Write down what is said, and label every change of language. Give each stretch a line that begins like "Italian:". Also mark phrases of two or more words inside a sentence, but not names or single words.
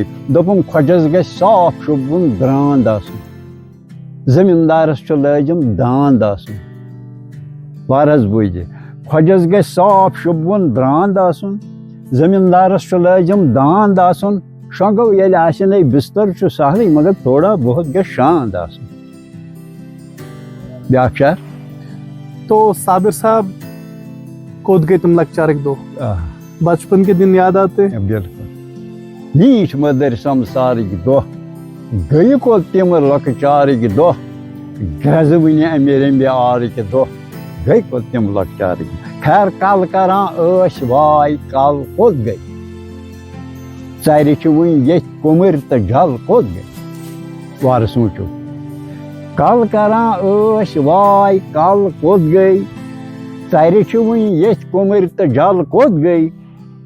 Kashmiri: دوٚپُن خۄجس گژھِ صاف شوٗبوُن درٛاند آسُن، زٔمیٖندارس چھُ لٲزِم داند آسُن، وار حظ بوٗزِ، خۄجس گژھِ صاف شوٗبوُن درٛاند آسُن، زٔمیٖندارس چھُ لٲزِم داند آسُن، شۄنٛگو ییٚلہِ آسنَے بستر چھُ سہلٕے مگر تھوڑا بہت گژھِ شانٛد آسُن۔ بیٛاکھ شعر۔ تو صابر صاحب کوٚت گٔے تِم لۄکچارٕکۍ دۄہ؟
Urdu: بچپن کے دن یاد آتے؟
Kashmiri: بالکل، میٖٹھۍ مٔدٕرۍ سمسارٕکۍ دۄہ، گٔیہِ کوٚت تِم لۄکچارٕکۍ دۄہ، گرٛٮ۪زوٕنہِ اَمہِ رمبہِ آرٕکۍ دۄہ، گٔیہِ کوٚت تِم لۄکچارٕکۍ۔ خیر کل کران ٲسۍ واے، کل کوٚت گٔے، ژرِ چھِ وٕنہِ ییٚتھۍ کُمٕرۍ تہٕ جل کوٚت گٔے، وارٕ سوٗنٛچِو، کل کران ٲسۍ واے، کل کوٚت گٔے، ژرِ چھِ وٕنہِ ییٚتھۍ کُمٕرۍ تہٕ جل کوٚت گٔے،